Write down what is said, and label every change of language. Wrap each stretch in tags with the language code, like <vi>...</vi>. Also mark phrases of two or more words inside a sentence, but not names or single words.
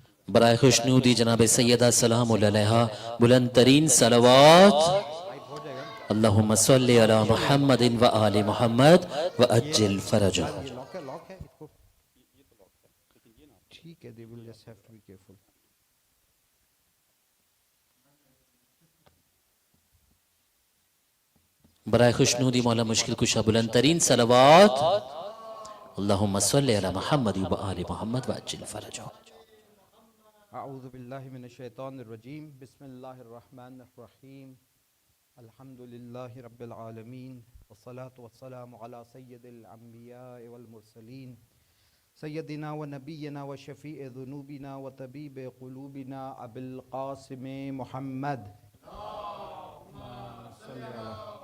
<ur>برائے خوشنودی جناب سیدہ سلام علیہا بلند ترین صلوات</ur> <ar>اللهم صل على محمد وآل محمد وعجل فرجه.</ar> <ur>ٹھیک ہے,</ur> <en>they will just have to be careful.</en> <ur>برائے خوشنودی مولا مشکل کشا بلند ترین صلوات</ur> <ar>اللهم صل على محمد وآل محمد وعجل فرجه. أعوذ بالله من الشيطان الرجيم بسم الله الرحمن الرحيم الحمد لله رب العالمين والصلاة والسلام على سيد الأنبياء والمرسلين سيدنا ونبينا وشفيع ذنوبنا وطبيب قلوبنا أبي القاسم محمد صل على</ar>